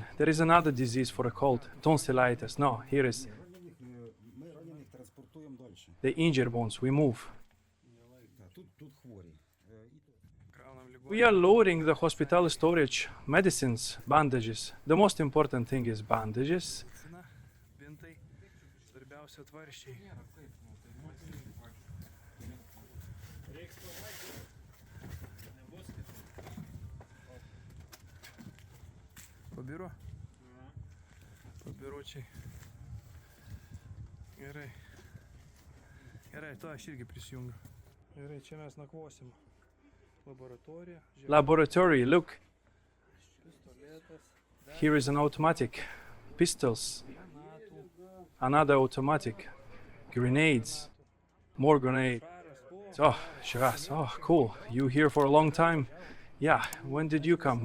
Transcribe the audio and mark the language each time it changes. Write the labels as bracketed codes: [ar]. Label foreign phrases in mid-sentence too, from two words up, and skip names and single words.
[en] There is another disease for a cold, tonsillitis. No, here is the injured ones. We move. We are loading the hospital storage, medicines, bandages. The most important thing is bandages. [lt] Pabiro? Pabiročiai. Gerai. Gerai, to aš irgi prisijungiu. Gerai, čia mes nakvosim. Laboratorija. [en] Laboratory, look. Here is an automatic. Pistols. Another automatic. Grenades. More grenades. Oh, Shiraz. Oh, cool. You here for a long time? Yeah. When did you come?